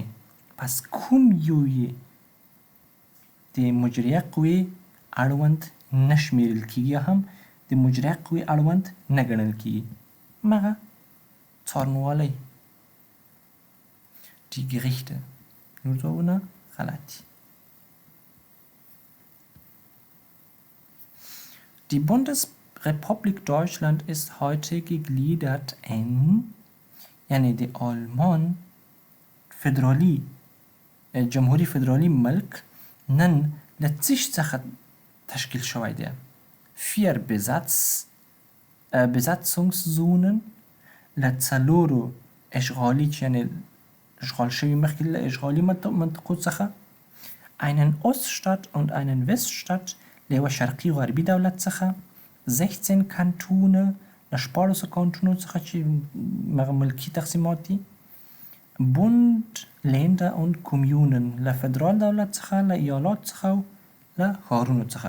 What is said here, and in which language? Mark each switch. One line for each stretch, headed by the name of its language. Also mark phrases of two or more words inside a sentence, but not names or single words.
Pashto: پس کوم یو یې د مجریه قوې اړوند نه شمیرل کیږي یا هم د مجریه قوې اړوند نه ګڼل کیږي؟ همغه څارنوالۍ،
German: die Gerichte.
Pashto: نور ځوابونه غلط دي.
German: Die Bundesrepublik Deutschland ist heute gegliedert in
Pashto: یعنی د آلمان فدرالی جمهوری فدرالی ملک نن له څه څخه تشکیل شوی دی؟ 4 Besatzungszonen له څلورو اشغالي یعنی اشغال شوي مخکې له اشغالي منطقو څخه،
German: einen Oststaat und einen Weststaat
Pashto: له یوه شرقي غربي دولت څخه، 16 کانتونه له 14 کانتونو څخه چې ملکي تقسیمات دي،
German: Bund, Länder und Kommunen
Pashto: له فدرال دولت څخه، له ایالات څخه او له ښارونو څخه.